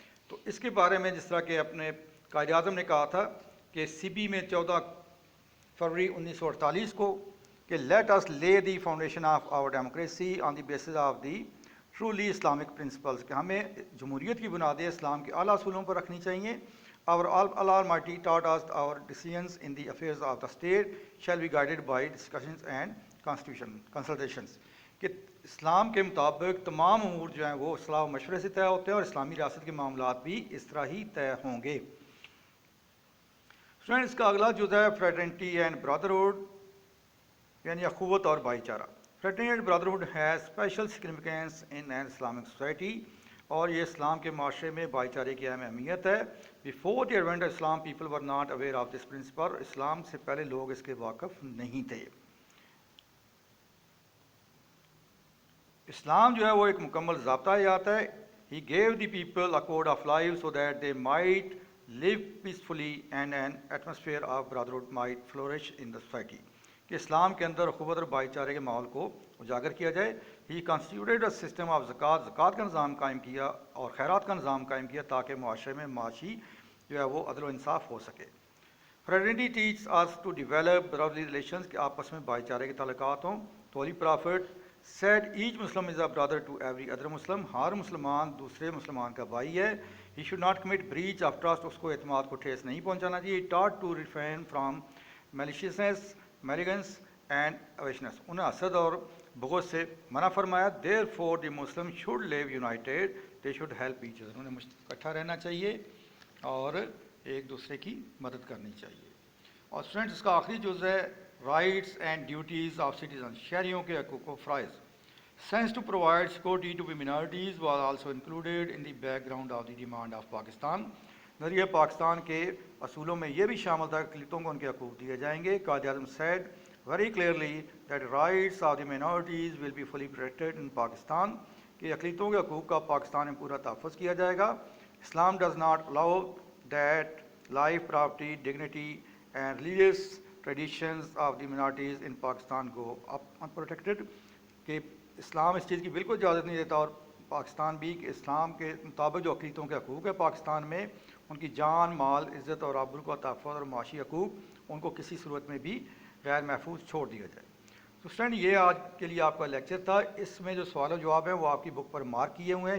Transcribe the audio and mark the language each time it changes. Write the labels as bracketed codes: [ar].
[ur] تو اس کے بارے میں جس طرح کہ اپنے قائد اعظم نے کہا تھا کہ سی بی میں 14 فروری 1948 کو کہ [en] let us lay the foundation of our democracy on the basis of the truly Islamic principles, [ur] کہ ہمیں جمہوریت کی بنیادیں اسلام کے اعلیٰ اصولوں پر رکھنی چاہیے. [en] Our Almighty taught us our decisions in the affairs of the state shall be guided by discussions and consultations. [ur] کہ اسلام کے مطابق تمام امور جو ہیں وہ صلاح و مشورے سے طے ہوتے ہیں, اور اسلامی ریاست کے معاملات بھی اس طرح ہی طے ہوں گے. اسٹوڈنٹ اس کا اگلا جزء ہے [en] fraternity and brotherhood, [ur] یعنی اخوت اور بھائی چارہ. [en] Fraternity and brotherhood has special significance in an Islamic society. [ur] اور یہ اسلام کے معاشرے میں بھائی چارے کی اہم اہمیت ہے. [en] Before the advent of Islam people were not aware of this principle. [ur] اسلام سے پہلے لوگ اس کے واقف نہیں تھے. اسلام جو ہے وہ ایک مکمل ضابطہ حیات ہے. [en] He gave the people a code of life so that they might live peacefully and an atmosphere of brotherhood might flourish in the society. [ur] کہ اسلام کے اندر اخوت اور بھائی چارے کے ماحول کو اجاگر کیا جائے. [en] he constituted a system of [ur] زکوٰۃ کا نظام قائم کیا اور خیرات کا نظام قائم کیا تاکہ معاشرے میں معاشی جو ہے وہ عدل و انصاف ہو سکے. [en] fraternity teaches us to develop brotherly relations [ur] کہ آپس میں بھائی چارے کے تعلقات ہوں. [en] تو holy prophet said each Muslim is a brother to every other Muslim. [ur] ہر مسلمان دوسرے مسلمان کا بھائی ہے. [en] He should not commit breach of trust. [ur] اس کو اعتماد کو ٹھیس نہیں پہنچانا چاہیے. [en] Taught to refrain from maliciousness malignance and obviousness. [ur] انہیں حسد اور بغض سے منع فرمایا. [en] Therefore the Muslim should live united. They should help each other. [ur] انہیں اکٹھا رہنا چاہیے اور ایک دوسرے کی مدد کرنی چاہیے. اور اسٹوڈنٹس اس کا آخری جز ہے [en] Rights and duties of citizen. [ur] شہریوں کے حقوق و فرائض. [en] Since to provide security to minorities was also included in the background of the demand of Pakistan. [ur] نظریہ پاکستان کے اصولوں میں یہ بھی شامل تھا کہ اقلیتوں کو ان کے حقوق دیے جائیں گے. [en] Quaid Azam said very clearly that rights of the minorities will be fully protected in Pakistan. [ur] کہ اقلیتوں کے حقوق کا پاکستان میں پورا تحفظ کیا جائے گا. [en] Islam does not allow that life, property, dignity and religious traditions of the minorities in Pakistan go unprotected. [ur] کہ اسلام اس چیز کی بالکل اجازت نہیں دیتا اور پاکستان بھی کہ اسلام کے مطابق جو اقلیتوں کے حقوق ہے پاکستان میں ان کی جان مال عزت اور آبرو کا تحفظ اور معاشی حقوق ان کو کسی صورت میں بھی غیر محفوظ چھوڑ دیا جائے. تو اسٹوڈنٹ یہ آج کے لیے آپ کا لیکچر تھا. اس میں جو سوال و جواب ہیں وہ آپ کی بک پر مارک کیے ہوئے ہیں.